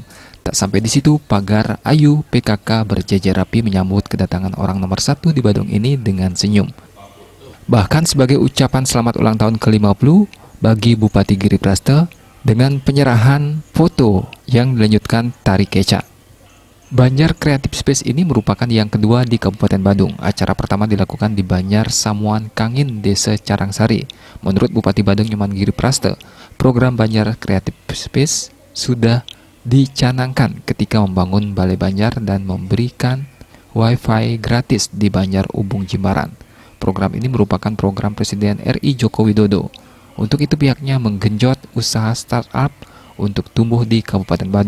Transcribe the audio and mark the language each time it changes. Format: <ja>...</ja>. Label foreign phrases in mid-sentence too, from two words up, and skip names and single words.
<id>Tak sampai di situ, pagar Ayu PKK berjejer rapi menyambut kedatangan orang nomor 1 di Badung ini dengan senyum. Bahkan sebagai ucapan selamat ulang tahun ke-50 bagi Bupati Giri Prasta dengan penyerahan foto yang dilanjutkan tari kecak. Banjar Creative Space ini merupakan yang kedua di Kabupaten Badung. Acara pertama dilakukan di Banjar Samuan Kangin, Desa Carangsari. Menurut Bupati Badung Nyoman Giri Prasta, program Banjar Creative Space sudah dicanangkan ketika membangun Balai Banjar dan memberikan Wi-Fi gratis di Banjar Ubung Jimbaran. Program ini merupakan program Presiden RI Joko Widodo. Untuk itu pihaknya menggenjot usaha startup untuk tumbuh di Kabupaten Badung.</id>